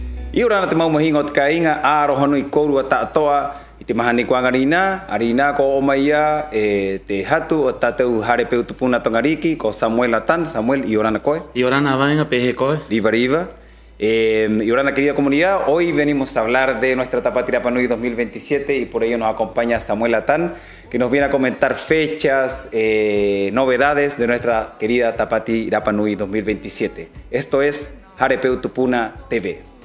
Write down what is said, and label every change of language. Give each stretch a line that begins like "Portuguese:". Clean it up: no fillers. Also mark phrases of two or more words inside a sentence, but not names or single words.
Rapanui: I ora na te maumahinga o te kainga, aro honu I kourua tātoa, I te mahani ko angarina, arina ko o maia te hatu o tātou harepeu tupuna tongariki, ko Samuel Atan. Samuel, I orana koe. I orana vaenga pehe koe. Riva, riva.
Spanish: Y ahora, querida comunidad, hoy venimos a hablar de nuestra Tapati Rapa Nui 2027 y por ello nos acompaña Samuel Atan, que nos viene a comentar fechas, novedades de nuestra querida Tapati Rapa Nui 2027. Esto es Harepeu Tupuna TV.